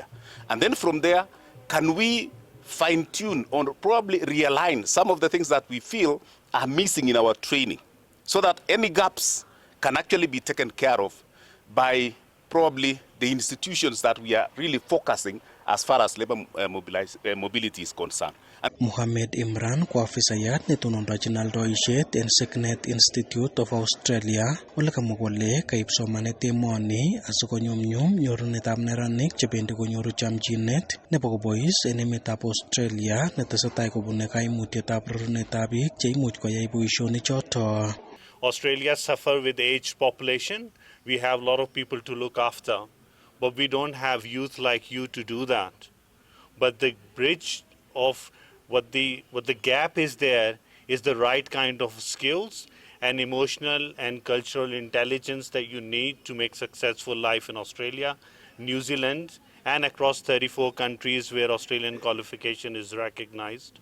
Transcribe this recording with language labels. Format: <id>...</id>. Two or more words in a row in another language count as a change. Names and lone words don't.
<en>And then from there, can we fine-tune or probably realign some of the things that we feel are missing in our training so that any gaps can actually be taken care of by probably the institutions that we are really focusing as far as labor mobility is concerned.</en> <kln>Mohamed Imran ko afisayat netonondochin aldoisiet en Signet Institute of Australia ole kamwa kole kaib somanet emoni asikonyumnyum nyorunetab neranik chebendi konyoru chamchinet nebo kobois en emetab Australia netesetai kobune kaimutietab rerunetab biik cheimuch koyai boisionik choto.</kln> <en>Australia suffer with aged population. We have a lot of people to look after, but we don't have youth like you to do that. But the bridge of what the gap is there is the right kind of skills and emotional and cultural intelligence that you need to make successful life in Australia, New Zealand, and across 34 countries where Australian qualification is recognized.</en>